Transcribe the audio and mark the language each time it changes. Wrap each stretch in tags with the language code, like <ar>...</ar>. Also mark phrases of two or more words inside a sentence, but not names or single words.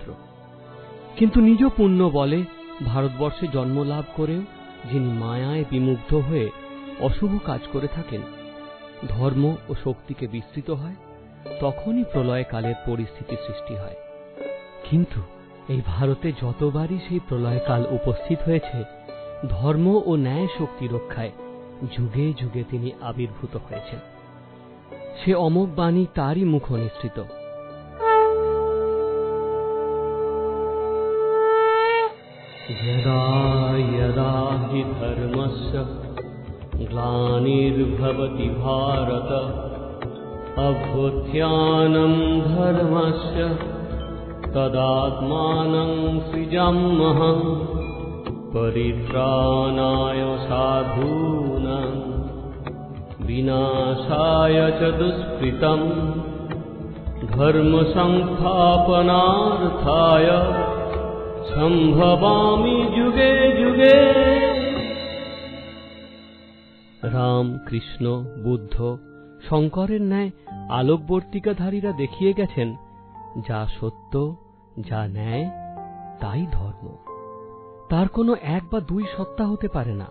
<bn>কিন্তু নিজ পুণ্য বলে ভারতবর্ষে জন্মলাভ করেও যিনি মায়ায় বিমুগ্ধ হয়ে অশুভ কাজ করে থাকেন, ধর্ম ও শক্তিকে বিস্তৃত হয়, তখনই প্রলয়কালের পরিস্থিতি সৃষ্টি হয়। কিন্তু এই ভারতে যতবারই সেই প্রলয়কাল উপস্থিত হয়েছে, ধর্ম ও ন্যায় শক্তি রক্ষায় যুগে যুগে তিনি আবির্ভূত হয়েছেন। সে অমোঘ বাণী তারই মুখ নিঃসৃত।</bn> <sa>यदा यदा हि धर्मस्य ग्लानिर्भवति भारत अभ्युत्थानं धर्मस्य तदात्मानं सृजाम्यहं परित्राणाय साधूनां विनाशाय च दुष्कृतं धर्म संस्थापनार्थाय সম্ভবামি যুগে যুগে।</sa> <bn>রাম, কৃষ্ণ, বুদ্ধ, শঙ্করের ন্যায় আলোকবর্তিকাধারীরা দেখিয়ে গেছেন, যা সত্য, যা ন্যায়, তাই ধর্ম। তার কোনো এক বা দুই সত্তা হতে পারে না।</bn>